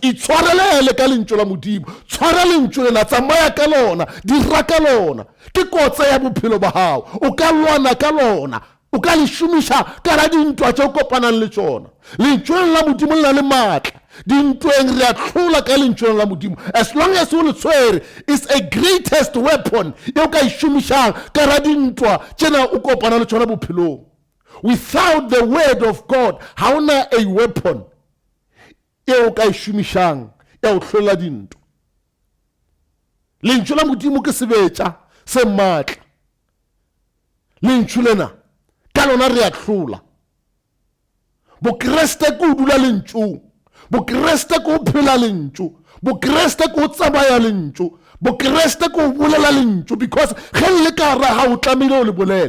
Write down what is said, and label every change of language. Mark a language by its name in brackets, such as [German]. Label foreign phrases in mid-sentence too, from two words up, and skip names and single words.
[Northern Sotho] Itshwarelele ka lentswe la modimo, tshwara lentswe lena, tsamaya ka lona, dira ka lona. Ke kotsa ya bophelo ba hao, o ka lwana ka lona, o ka le šomiša ka ra dintwa tše o kopanang le tšona. Lentswe la modimo le na le maatla, dintweng re a hlola ka lentswe la modimo. [English] As long as [Northern Sotho] o le tshwere, [English] it's a greatest weapon [Northern Sotho] e o ka e šomišang ka ra dintwa tšena o kopana le tšona bophelong. [English] Without the word of God, [Northern Sotho] ha ona a weapon e o ka e šomišang ya o hlola dintwa. Lentswe la modimo ke sebetša se maatla. Lentswe lena ka lona re a hlola. Bokreste ke o dula lentsweng, bokreste ke o phela lentswe, bokreste ke o tsamaya lentswe, bokreste ke o bolela lentswe, because ge le ka ra ha o tlamehile o le bolele.